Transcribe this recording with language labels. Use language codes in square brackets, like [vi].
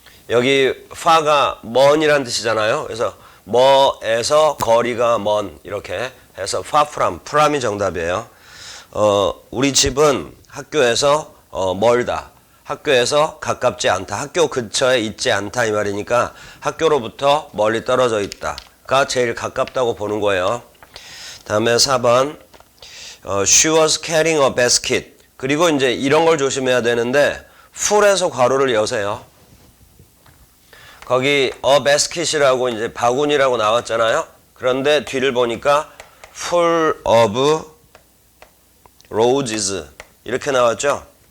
[ko] 여기 far가 먼이란 뜻이잖아요. 그래서 뭐에서 거리가 먼 이렇게 해서 far from이 정답이에요. 우리 집은 학교에서 멀다. 학교에서 가깝지 않다. 학교 근처에 있지 않다 이 말이니까 학교로부터 멀리 떨어져 있다가 제일 가깝다고 보는 거예요. 다음에 4번 [en] she was carrying a basket. [ko] 그리고 이제 이런 걸 조심해야 되는데 full에서 괄호를 여세요. 거기 a basket이라고 이제 바구니라고 나왔잖아요. 그런데 뒤를 보니까 [en] full of roses [ko] 이렇게 나왔죠.